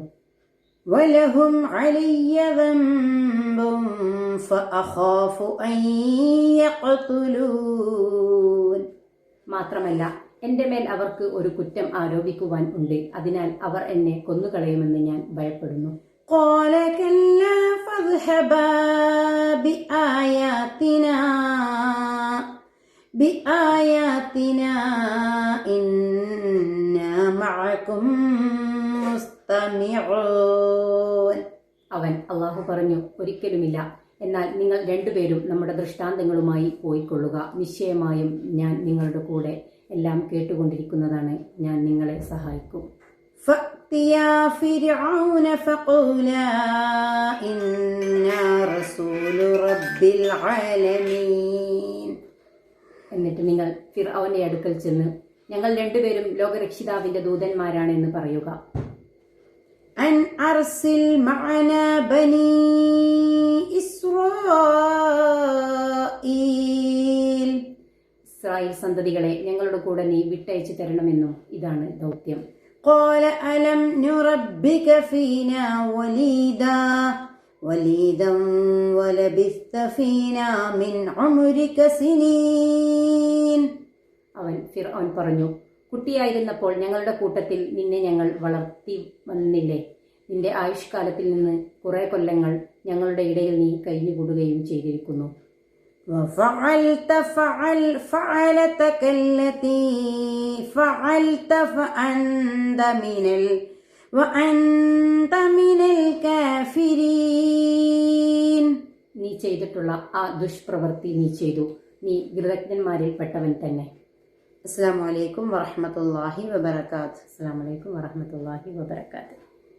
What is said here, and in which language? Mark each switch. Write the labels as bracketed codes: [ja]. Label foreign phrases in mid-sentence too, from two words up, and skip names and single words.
[ar] ولهم علي ذنب فأخاف أن يقتلون. [ml] മാത്രമല്ല എന്റെ മേൽ അവർക്ക് ഒരു കുറ്റം ആരോപിക്കുവാൻ ഉണ്ട്. അതിനാൽ അവർ എന്നെ കൊന്നുകളയുമെന്ന് ഞാൻ ഭയപ്പെടുന്നു. [ar] قال كلا فاذهبا بآياتنا إنا معكم مستمعون. [ml] അവൻ അള്ളാഹു പറഞ്ഞു, ഒരിക്കലുമില്ല. എന്നാൽ നിങ്ങൾ രണ്ടുപേരും നമ്മുടെ ദൃഷ്ടാന്തങ്ങളുമായി പോയിക്കൊള്ളുക. നിശ്ചയമായും ഞാൻ നിങ്ങളുടെ കൂടെ എല്ലാം കേട്ടുകൊണ്ടിരിക്കുന്നതാണ്. ഞാൻ നിങ്ങളെ സഹായിക്കും. [ar] فأتيا فرعون فقولا إنا رسول رب العالمين. [ml] എന്നിട്ട് നിങ്ങൾ ഫിർഔന്റെ അടുക്കൽ ചെന്ന്, ഞങ്ങൾ രണ്ടുപേരും ലോകരക്ഷിതാവിന്റെ ദൂതന്മാരാണെന്ന് പറയുക. [ar] أن أرسل معنا بني إسرائيل. [ml] ഇസ്രായേൽ സന്തതികളെ ഞങ്ങളുടെ കൂടെ നീ വിട്ടയച്ചു തരണമെന്നും ഇതാണ് ദൗത്യം. [ar] قال ألم نربك فينا وليدا ولبثت فينا من عمرك سنين. [ml] അവൻ ഫിർഔൻ പറഞ്ഞു, കുട്ടിയായിരുന്നപ്പോൾ ഞങ്ങളുടെ കൂട്ടത്തിൽ നിന്നെ ഞങ്ങൾ വളർത്തി വന്നില്ലേ? നിന്റെ ആയുഷ്കാലത്തിൽ നിന്ന് കുറെ കൊല്ലങ്ങൾ ഞങ്ങളുടെ ഇടയിൽ നീ കഴിഞ്ഞുകൂടുകയും ചെയ്തിരിക്കുന്നു. [ar] وفعلت فعلتك التي فعلت وأنت من الكافرين. [ml] നീ ചെയ്തിട്ടുള്ള ആ ദുഷ്പ്രവൃത്തി നീ ചെയ്തു. നീ കൃതജ്ഞന്മാരിൽ പെട്ടവൻ തന്നെ. [ar] السلام عليكم ورحمة الله وبركاته. السلام عليكم ورحمة الله وبركاته.